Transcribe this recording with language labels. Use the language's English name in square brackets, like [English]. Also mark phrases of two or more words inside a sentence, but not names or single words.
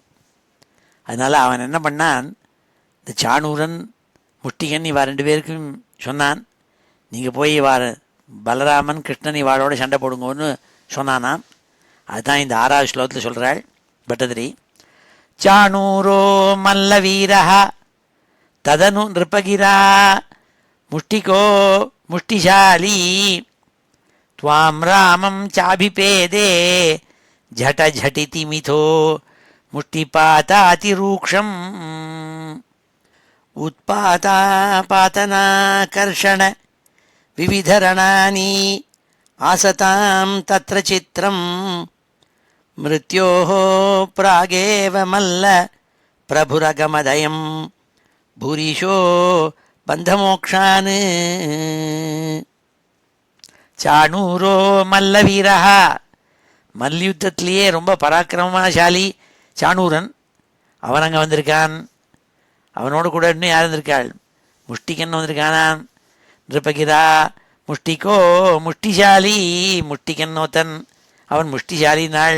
[Tamil] அதனால் அவன் என்ன பண்ணான், இந்த சாணூரன் முஷ்டிகன் இவா 2 பேருக்கும் சொன்னான், நீங்கள் போய் பலராமன் கிருஷ்ணன் இவாளோட சண்டை போடுங்கன்னு சொன்னானாம். அதுதான் இந்த 6வது ஸ்லோகத்தில் சொல்கிறாள் பட்டதிரி. [Sanskrit] चाणूरो मल्लवीरः तदनु नृपगिरा मुष्टिको मुष्टिशाली त्वां रामं चाभिपेदे झट झटिति मिथो मुष्टिपातातिरूक्षम् उत्पातापातनाकर्षण विविधरणानि आसतां तत्र चित्रं मृत्योः प्रागेव मल्ल प्रभुरगमदयं भूरिशो बन्धमोक्षान् चाणूरो मल्लवीरा, [Tamil] மல்யுத்தத்திலேயே ரொம்ப பராக்கிரமசாலி சாணூரன், அவன் அங்கே வந்திருக்கான். அவனோடு கூட இன்னும் யார் வந்திருக்காள், முஷ்டிகன் வந்திருக்கானான். [Sanskrit] नृपगिरा मुष्टिको मुष्टिशाली, [Tamil] முஷ்டிகன் நோத்தன் அவன் முஷ்டிசாலினாள்.